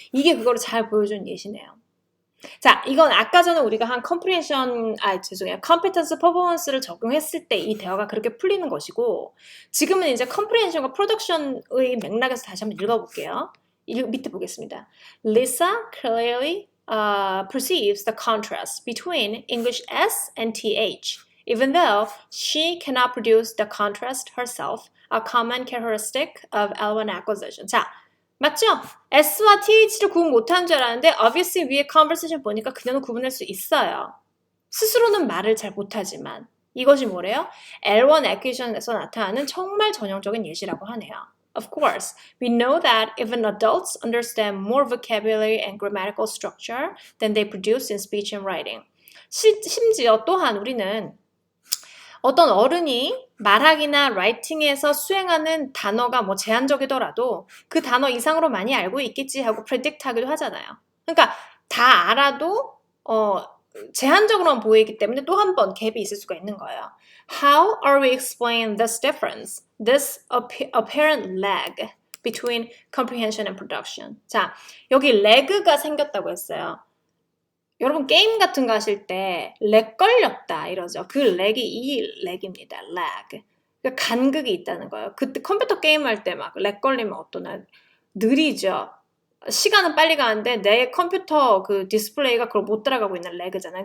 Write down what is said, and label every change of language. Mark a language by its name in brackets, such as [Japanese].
[Korean] 이게 그거를 잘 보여주는 예시네요. 자, 이건 아까 전에 우리가 한 컴피턴스 퍼포먼스를 적용했을 때 이 대화가 그렇게 풀리는 것이고 지금은 이제 컴프리hension과 프로덕션의 맥락에서 다시 한번 읽어볼게요. 밑에 보겠습니다. [English] Lisa clearly perceives the contrast between English S and TH, even though she cannot produce the contrast herself, a common characteristic of L1 acquisition. [Korean] 자, 맞죠? S와 TH를 구분 못하는 줄 알았는데 obviously 위에 conversation 보니까 그녀는 구분할 수 있어요. 스스로는 말을 잘 못하지만 이것이 뭐래요? L1 acquisition에서 나타나는 정말 전형적인 예시라고 하네요. [English] Of course, we know that even adults understand more vocabulary and grammatical structure than they produce in speech and writing. [Korean] 심지어 또한 우리는 어떤 어른이 말하기나 라이팅에서 수행하는 단어가 뭐 제한적이더라도 그 단어 이상으로 많이 알고 있겠지 하고 predict 하기도 하잖아요. 그러니까 다 알아도 제한적으로만 보이기 때문에 또 한 번 갭이 있을 수가 있는 거예요. [English] How are we explaining this difference, this apparent lag between comprehension and production? [Korean] 자, 여기 lag가 생겼다고 했어요. 여러분 게임 같은 거 하실 때 렉 걸렸다 이러죠. 그 렉이 이 렉입니다. lag. 그러니까 간극이 있다는 거예요. 그때 컴퓨터 게임할 때 막 렉 걸리면 어떠나 느리죠. 시간은 빨리 가는데 내 컴퓨터 그 디스플레이가 그걸 못 따라가고 있는 렉이잖아요.